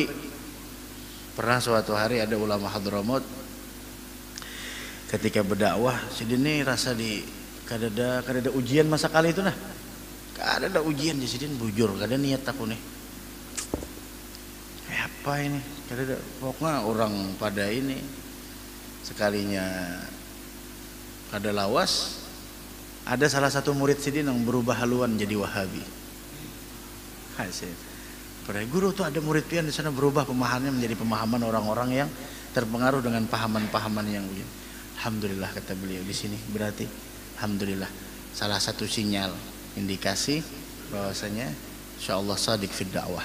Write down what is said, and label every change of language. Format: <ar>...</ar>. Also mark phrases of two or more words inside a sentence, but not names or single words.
<bjn>Pernah suatu hari ada ulama Hadramaut ketika berdakwah, sidin ini rasa di kada ada ujian masa kali itu nah. Kada ada ujian di sidin bujur, kada niat aku nih.</bjn> <id>Apa ini?</id> <bjn>Kada ada, pokoknya orang pada ini sekalinya kada lawas.</bjn> <id>Ada salah satu murid sidin yang berubah haluan jadi Wahabi. Hasil. Pada guru tuh ada murid pian di sana berubah pemahamannya menjadi pemahaman orang-orang yang terpengaruh dengan pahaman-pahaman yang begini. Alhamdulillah kata beliau di sini berarti alhamdulillah salah satu sinyal indikasi bahwasanya insyaallah</id> <ar>shadiq fid dakwah.</ar>